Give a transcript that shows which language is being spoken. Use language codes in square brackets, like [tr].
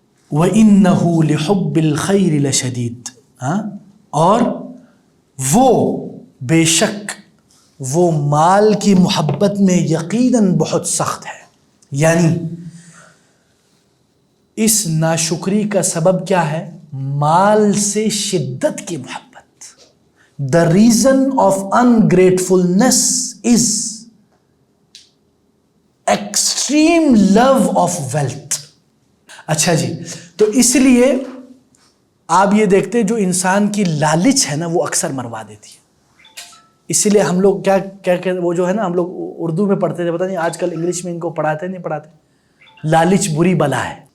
[ar] وَإِنَّهُ لِحُبِّ الْخَيْرِ لَشَدِيدٌ، [ur] اور وہ بے شک وہ مال کی محبت میں یقیناً بہت سخت ہے. یعنی اس ناشکری کا سبب کیا ہے؟ مال سے شدت کی محبت. [en] the reason of ungratefulness is extreme love of wealth. [ur] اچھا جی، تو اس لیے آپ یہ دیکھتے ہیں جو انسان کی لالچ ہے نا وہ اکثر مروا دیتی ہے. اسی لیے ہم لوگ کیا وہ جو ہے نا ہم لوگ اردو میں پڑھتے تھے، پتہ نہیں آج کل انگلش میں ان کو پڑھاتے نہیں پڑھاتے، لالچ بری بلا ہے.